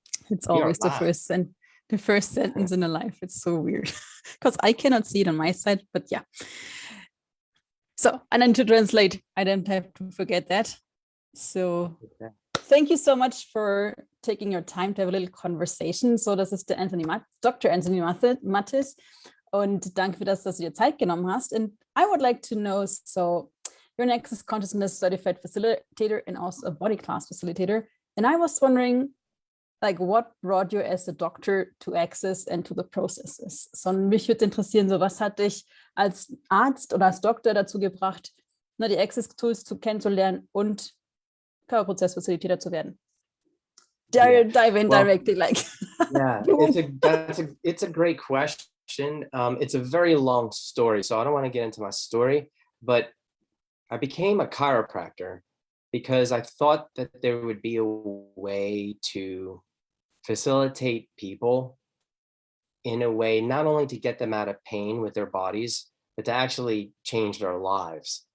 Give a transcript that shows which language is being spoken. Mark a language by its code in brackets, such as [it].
[en] It's always the first sentence in a live. It's so weird because I cannot see it on my side, but yeah. So, and then to translate, I don't have to forget that. So, thank you so much for taking your time to have a little conversation. [de] So, das ist der Dr. Anthony Mattis. Und danke für das, dass du dir Zeit genommen hast. [en] And I would like to know, so you're an Access Consciousness certified facilitator and also a body class facilitator. And I was wondering, like, what brought you as a doctor to Access and to the processes? [de] So, mich würde interessieren, so was hat dich als Arzt oder als Doktor dazu gebracht, die Access-Tools kennenzulernen und Körperprozessfacilitator zu werden? [en] Dive in directly, like. Yeah, it's a great question. It's a very long story, so I don't want to get into my story, but I became a chiropractor because I thought that there would be a way to facilitate people in a way, not only to get them out of pain with their bodies, but to actually change their lives.